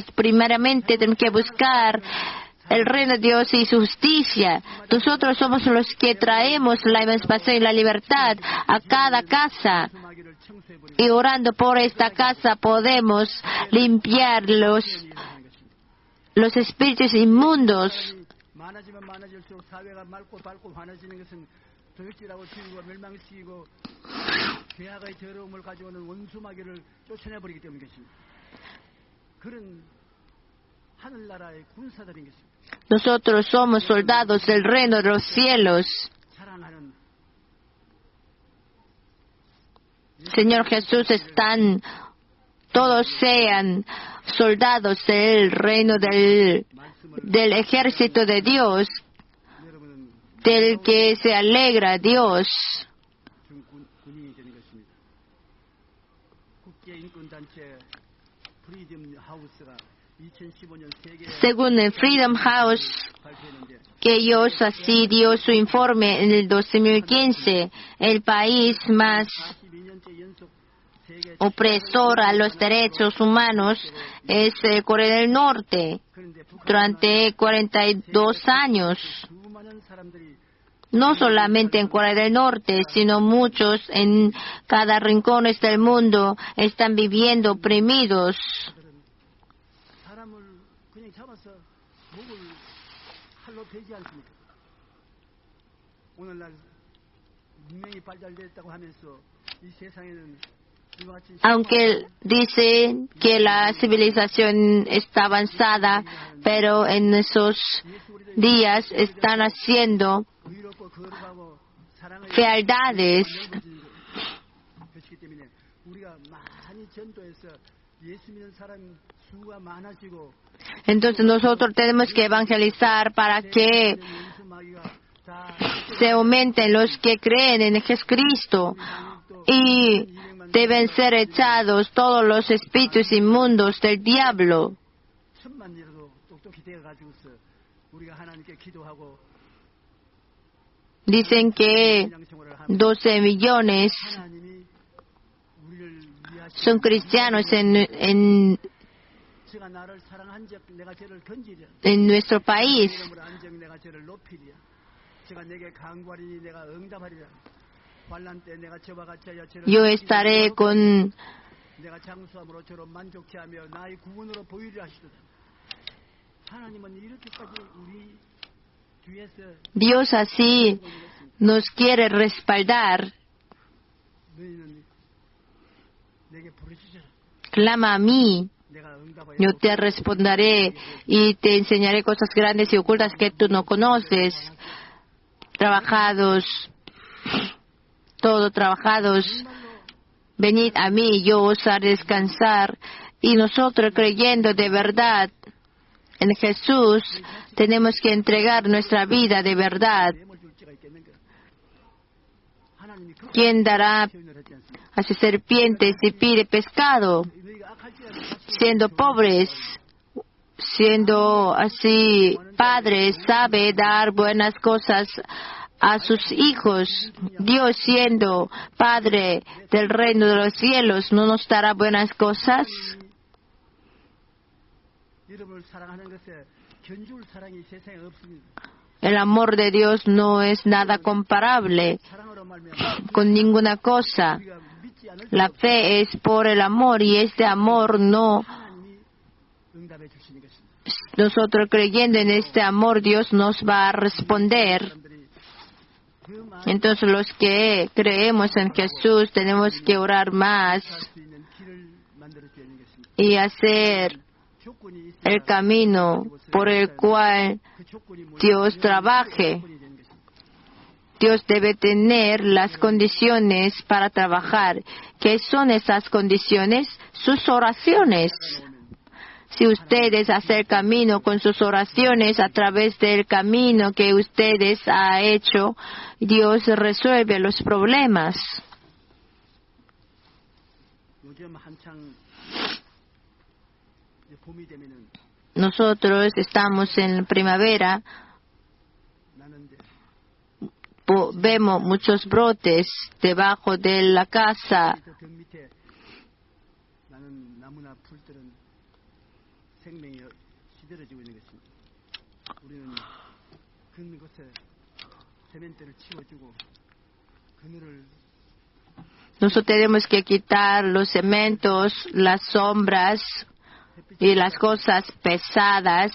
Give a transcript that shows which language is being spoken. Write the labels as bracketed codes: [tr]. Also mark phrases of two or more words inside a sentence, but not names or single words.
[es] Primeramente tenemos que buscar el reino de Dios y su justicia. Nosotros somos los que traemos la emancipación y la libertad a cada casa. Y orando por esta casa podemos limpiar los espíritus inmundos. [ko] 많아지면 많아질수록 사회가 맑고 밝고 환해지는 것은 도적질하고 죽이고 멸망시키고 죄악의 더러움을 가져오는 원수마귀를 쫓아내버리기 때문인 것입니다. 그런 하늘나라의 군사들인 것입니다. [es] Nosotros somos soldados del reino de los cielos. [ko] 사랑하는 [es] Señor Jesús, todos sean soldados del reino del ejército de Dios, del que se alegra Dios. [ko] 군인이 되는 것입니다. 국제인권단체 프리덤 하우스가 2015년 세계 [es] Según el Freedom House, [ko] 발표했는데 [es] que ellos así dio su informe en el 2015, el país más [ko] 42년째 연속 세계 [es] opresor a los derechos humanos es Corea del Norte. [ko] 그런데 북한 [es] Durante 42 años, [ko] 수많은 사람들이 [es] no solamente en Corea del Norte, sino muchos en cada rincón del mundo están viviendo oprimidos. [ko] 사람을 그냥 잡아서 목을 칼로 베지 않습니까? 오늘날 문명이 발달됐다고 하면서 이 세상에는 이와 같이 [es] Aunque dicen que la civilización está avanzada, pero en esos días están haciendo [ko] 의롭고 거룩하고 사랑의 [es] fealdades. [ko] 그렇기 때문에 우리가 많이 전도해서 예수 믿는 사람 수가 많아지고 [es] Entonces nosotros tenemos que evangelizar para que [ko] 원수마귀가 다 [es] se aumenten los que creen en Jesucristo y deben ser echados todos los espíritus inmundos del diablo. [ko] 천만 이라도 똑똑히 되어가지고서 우리가 하나님께 기도하고 [es] Dicen que [ko] 신앙생활을 하면 [es] 12 millones [ko] 하나님이 우리를 위하시고 [es] son cristianos en [ko] 제가 나를 사랑한즉 내가 저를 건지랴 [es] nuestro país. [ko] 이름으로 안즉 내가 저를 높이랴 제가 내게 간구하리니 내가 응답하리라 환난 때 내가 저와 같이 하여 저를 [es] Yo estaré con [ko] 내가 장수함으로 저로 만족케 하며 나의 구원으로 보이리라 하시도다. 하나님은 이렇게까지 우리 뒤에서 [es] Dios así nos quiere respaldar. [ko] 너희는 내게 부르짖으라. [es] Clama a mí, [ko] 내가 응답하여 [es] yo te responderé y te enseñaré cosas grandes y ocultas que tú no conoces. Todos trabajados, venid a mí, yo os haré descansar. Y nosotros creyendo de verdad en Jesús, tenemos que entregar nuestra vida de verdad. [ko] 뱀을 줄 지가 있겠는가? 하나님이 그 [es] ¿Quién dará [ko] 표현을 했지 않습니까? [es] a serpientes y pide pescado? [ko] 너희가 악할지라도 다시 [es] Siendo pobres, siendo así padres, sabe dar buenas cosas a sus hijos. Dios siendo Padre del reino de los cielos, ¿no nos dará buenas cosas? [ko] 여러분을 사랑하는 것에 견줄 사랑이 세상에 없습니다. [es] El amor de Dios no es nada comparable [ko] 사랑으로 말미암아 [es] con ninguna cosa. [ko] 우리가 믿지 않을 [es] La fe es por el amor y este amor no. [ko] 하나님이 응답해 주시는 것입니다. [es] Nosotros creyendo en este amor, Dios nos va a responder. [ko] 사람들이 그 많은 [es] Entonces los que creemos en Jesús tenemos que orar más [ko] 수 있는 길을 만들어 줘야 하는 것입니다. [es] y hacer [ko] 조건이 있어야 [es] el camino por el cual [ko] 그 조건이 뭐냐? [es] Dios trabaje. [ko] 조건이 되는 것입니다. [es] Dios debe tener las condiciones para trabajar. ¿Qué son esas condiciones? Sus oraciones. Si ustedes hacen camino con sus oraciones a través del camino que ustedes han hecho, Dios resuelve los problemas. [ko] 요즘 한창 이제 봄이 되면은 [es] Nosotros estamos en primavera, [ko] 나는데 [es] vemos muchos brotes debajo de la casa. [ko] 저 벽 밑에 풀들은 생명이 시들어지고 있는 것입니다. 우리는 그것에 세면대를 치워주고 그늘을 [es] Nosotros tenemos que quitar los cementos, las sombras y las cosas pesadas.